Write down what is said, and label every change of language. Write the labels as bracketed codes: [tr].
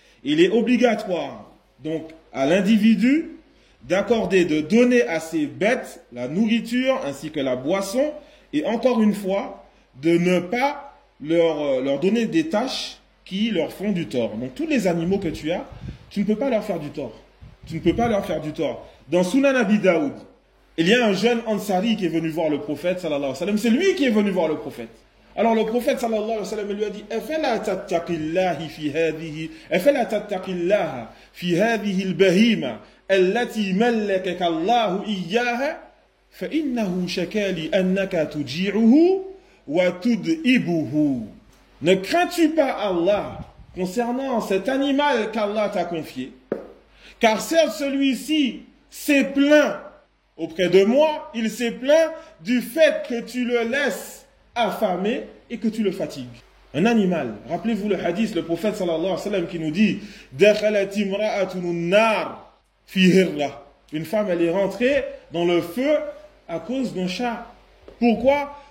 [fr] Il est obligatoire, donc, à l'individu d'accorder, de donner à ses bêtes la nourriture ainsi que la boisson et encore une fois, de ne pas leur donner des tâches qui leur font du tort. Donc tous les animaux que tu as, tu ne peux pas leur faire du tort. Dans Sunan Abi Daoud Il y a un jeune Ansari qui est venu voir le prophète, sallallahu alayhi wa sallam. C'est lui qui est venu voir le prophète. Alors le prophète, sallallahu alayhi wa sallam, lui a dit, [ar] أَفَلَا تَتَّقِ اللَّهِ فِي هَذِهِ أَفَلَا تَتَّقِ اللَّهَ فِي هَذِهِ الْبَهِيمَ الَّتِي مَلَّكَكَ اللَّهُ إِيَّاهَ فَإِنَّهُ شَكَالِ أَنَّكَ تُجِعُهُ وَتُدْئِبُهُ. [fr] Ne crains-tu pas Allah concernant cet animal qu'Allah t'a confié? Car certes celui-ci s'est plaint auprès de moi, il s'est plaint du fait que tu le laisses affamé et que tu le fatigues. Un animal, rappelez-vous le hadith, le prophète sallallahu alayhi wa sallam qui nous dit « [ar] Dakhalat imra'atun an-nar fi hirra [fr] » Une femme, elle est rentrée dans le feu à cause d'un chat. Pourquoi?